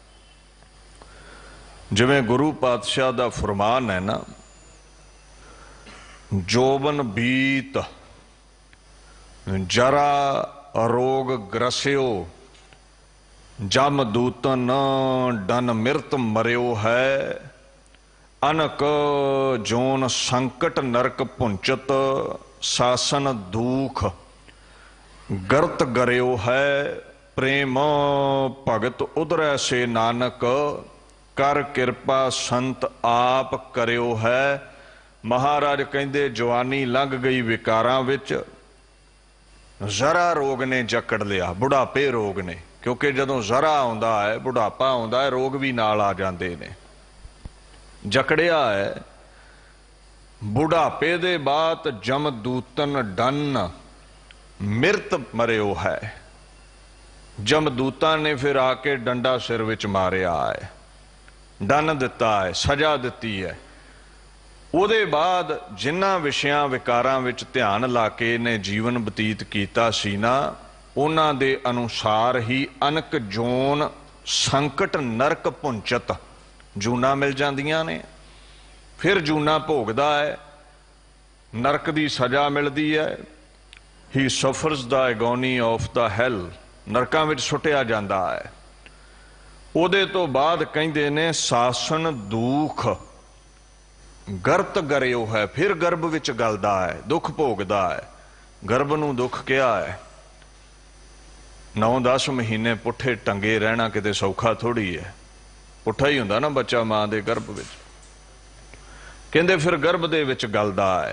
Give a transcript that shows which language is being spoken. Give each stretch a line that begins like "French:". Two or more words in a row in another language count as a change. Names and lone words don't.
Punjabi: ਜਿਵੇਂ ਗੁਰੂ ਪਾਤਸ਼ਾਹ ਦਾ ਫ਼ਰਮਾਨ ਹੈ ਨਾ, ਜੋਬਨ ਬੀਤ ਜਰਾ ਰੋਗ ਗ੍ਰਸਿਓ, ਜਮ ਦੂਤਨ ਡਨ ਮਿਰਤ ਮਰਿਓ ਹੈ, ਅਨਕ ਜੋਨ ਸੰਕਟ ਨਰਕ ਪੁੰਚਤ, ਸਾਸਨ ਦੁਖ ਗਰਤ ਗਰਿਓ ਹੈ, ਪ੍ਰੇਮ ਭਗਤ ਉਧਰੈ ਸੇ ਨਾਨਕ, ਕਰ ਕਿਰਪਾ ਸੰਤ ਆਪ ਕਰਿਓ ਹੈ। ਮਹਾਰਾਜ ਕਹਿੰਦੇ ਜਵਾਨੀ ਲੰਘ ਗਈ ਵਿਕਾਰਾਂ ਵਿੱਚ, ਜਰਾ ਰੋਗ ਨੇ ਜਕੜ ਲਿਆ, ਬੁਢਾਪੇ ਰੋਗ ਨੇ, ਕਿਉਂਕਿ ਜਦੋਂ ਜਰਾ ਆਉਂਦਾ ਹੈ ਬੁਢਾਪਾ ਆਉਂਦਾ ਹੈ ਰੋਗ ਭੀ ਨਾਲ ਆ ਜਾਂਦੇ ਨੇ। ਜਕੜਿਆ ਹੈ ਬੁਢਾਪੇ ਦੇ ਬਾਅਦ ਜਮਦੂਤਨ ਡਨ ਮਿਰਤ ਮਰਿਓ ਹੈ। ਜਮਦੂਤਾਂ ਨੇ ਫਿਰ ਆ ਕੇ ਡੰਡਾ ਸਿਰ ਵਿੱਚ ਮਾਰਿਆ ਹੈ, ਡੰਨ ਦਿੱਤਾ ਹੈ, ਸਜ਼ਾ ਦਿੱਤੀ ਹੈ। ਉਹਦੇ ਬਾਅਦ ਜਿਨ੍ਹਾਂ ਵਿਸ਼ਿਆਂ ਵਿਕਾਰਾਂ ਵਿੱਚ ਧਿਆਨ ਲਾ ਕੇ ਨੇ ਜੀਵਨ ਬਤੀਤ ਕੀਤਾ ਸੀ ਨਾ, ਉਹਨਾਂ ਦੇ ਅਨੁਸਾਰ ਹੀ ਅਨਕ ਜੋਨ ਸੰਕਟ ਨਰਕ ਪੁੰਚਤ ਜੂਨਾ ਮਿਲ ਜਾਂਦੀਆਂ ਨੇ। ਫਿਰ ਜੂਨਾ ਭੋਗਦਾ ਹੈ, ਨਰਕ ਦੀ ਸਜ਼ਾ ਮਿਲਦੀ ਹੈ।
English: he suffers the agony of the hell,
Punjabi: ਨਰਕਾਂ ਵਿੱਚ ਸੁੱਟਿਆ ਜਾਂਦਾ ਹੈ। ਉਹਦੇ ਤੋਂ ਬਾਅਦ ਕਹਿੰਦੇ ਨੇ ਸਾਸਨ ਦੁੱਖ ਗਰਤ ਗਰਿਓ ਹੈ, ਫਿਰ ਗਰਭ ਵਿੱਚ ਗਲਦਾ ਹੈ, ਦੁਖ ਭੋਗਦਾ ਹੈ। ਗਰਭ ਨੂੰ ਦੁਖ ਕੀ ਹੈ? 9-10 ਮਹੀਨੇ ਪੁੱਠੇ ਟੰਗੇ ਰਹਿਣਾ ਕਿਤੇ ਸੌਖਾ ਥੋੜ੍ਹੀ ਹੈ। ਪੁੱਠਾ ਹੀ ਹੁੰਦਾ ਨਾ ਬੱਚਾ ਮਾਂ ਦੇ ਗਰਭ ਵਿੱਚ। ਕਹਿੰਦੇ ਫਿਰ ਗਰਭ ਦੇ ਵਿੱਚ ਗਲਦਾ ਹੈ।